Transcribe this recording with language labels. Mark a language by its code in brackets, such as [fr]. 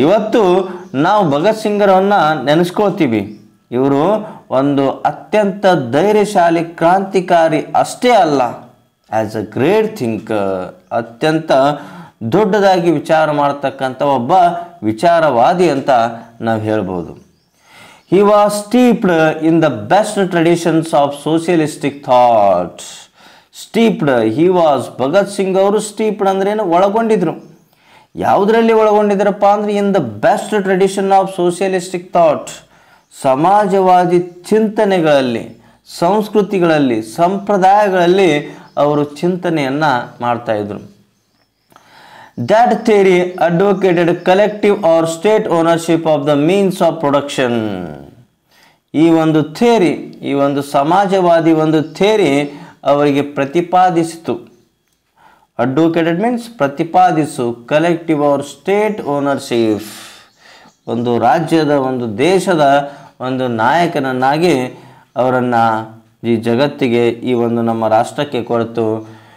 [kn] ಇವತ್ತು ನಾವು ಭಗತ್ ಸಿಂಗರನ್ನ ನೆನೆಸ್ಕೊಳ್ತೀವಿ. ಇವರು ಒಂದು ಅತ್ಯಂತ ಧೈರ್ಯಶಾಲಿ ಕ್ರಾಂತಿಕಾರಿ ಅಷ್ಟೇ ಅಲ್ಲ, [en] as a great thinker, [kn] ಅತ್ಯಂತ ದೊಡ್ಡದಾಗಿ ವಿಚಾರ ಮಾಡ್ತಕ್ಕಂಥ ಒಬ್ಬ ವಿಚಾರವಾದಿ ಅಂತ ನಾವು ಹೇಳ್ಬೋದು. [en] He was steeped in the best traditions of socialistic thought. Steeped, he was, [kn] Bhagat Singh ಅವರು steeped ಅಂದ್ರೆ ಏನು, ಒಳಗೊಂಡಿದ್ರು. ಯಾವುದರಲ್ಲಿ ಒಳಗೊಂಡಿದ್ರಪ್ಪ ಅಂದ್ರೆ [en] in the best tradition of socialistic thought, [kn] ಸಮಾಜವಾದಿ ಚಿಂತನೆಗಳಲ್ಲಿ, ಸಂಸ್ಕೃತಿಗಳಲ್ಲಿ, ಸಂಪ್ರದಾಯಗಳಲ್ಲಿ ಅವರು ಚಿಂತನೆಯನ್ನು ಮಾಡ್ತಾ ಇದ್ರು. [en] That theory advocated collective or state ownership of the means of production. [kn] ಈ ಒಂದು ಥಿಯರಿ, ಈ ಒಂದು ಸಮಾಜವಾದಿ ಒಂದು ಥಿಯರಿ ಅವರಿಗೆ ಪ್ರತಿಪಾದಿಸಿತು. [en] advocated means [kn] ಪ್ರತಿಪಾದಿಸು, [en] collective or state ownership, [kn] ಒಂದು ರಾಜ್ಯದ, ಒಂದು ದೇಶದ ಒಂದು ನಾಯಕನನ್ನಾಗಿ ಅವರನ್ನು ಈ ಜಗತ್ತಿಗೆ, ಈ ಒಂದು ನಮ್ಮ ರಾಷ್ಟ್ರಕ್ಕೆ ಕೊಡ್ತು.